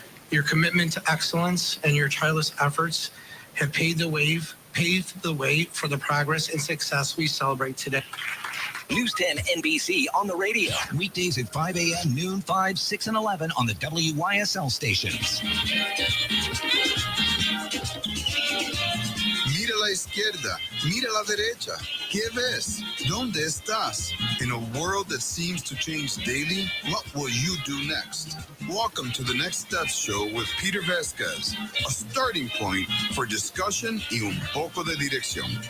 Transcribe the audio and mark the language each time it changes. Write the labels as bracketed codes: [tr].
[en] Your commitment to excellence and your tireless efforts have paved the way for the progress and success we celebrate today. News 10 NBC on the radio. Weekdays at 5 a.m., noon, 5, 6, and 11 on the WYSL stations. [es] Mira a la izquierda, mira a la derecha. ¿Qué ves? ¿Dónde estás? [en] In a world that seems to change daily, what will you do next? Welcome to the Next Steps Show with Peter Vasquez, a starting point for discussion [es] y un poco de dirección.